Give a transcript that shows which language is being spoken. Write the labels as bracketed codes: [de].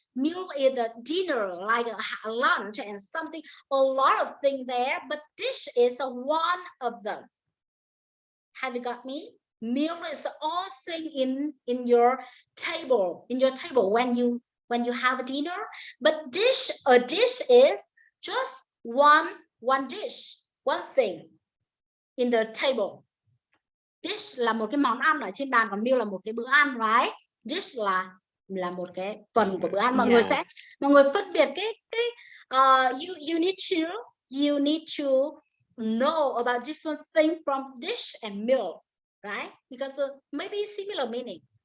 [en] Meal is a dinner, like a lunch and something, a lot of things there, but dish is one of them. Have you got me? Meal is all thing in your table, when you have a dinner, but a dish is just one dish, one thing in the table. [vi] Dish là một cái món ăn ở trên bàn, còn meal là một cái bữa ăn, [en] right? [vi] Dish là một cái phần của bữa ăn. Mọi người phân biệt cái [en] you need to know about different things from dish and meal, right? Because maybe similar meaning.